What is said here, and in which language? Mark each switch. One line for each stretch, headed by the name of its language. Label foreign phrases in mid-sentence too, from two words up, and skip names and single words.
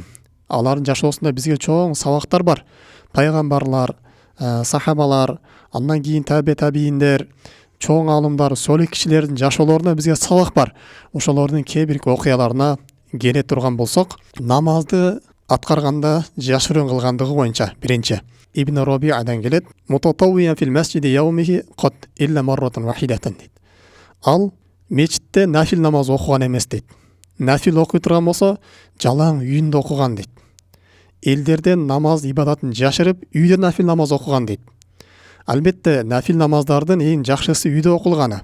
Kyrgyz: Алардын жашоосунда бизге чоң сабактар бар. Пайгамбарлар, сахабалар, андан кийин табииндер, чоң аалымдар, солих кишилердин жашоолорунда бизге сабак бар. Ошолордун кээ бир окуяларына келе турган болсок, намазды аткарганда жашыруун кылгандыгы боюнча биринчи Ибн Раби'адан келет:
Arabic: "متطوعا في المسجد يومه قط إلا مرة واحدة"
Kyrgyz: дейт. Ал мечитте нафил намаз окуган эмес дейт. Нафил окуй турган болсо, жалаң үйүндө окуган дейт. Элдерден намаз ибадатын жашырып, үйдө нафил намаз окуган дейт. Албетте, нафил намаздардын эң жакшысы үйдө окулганы.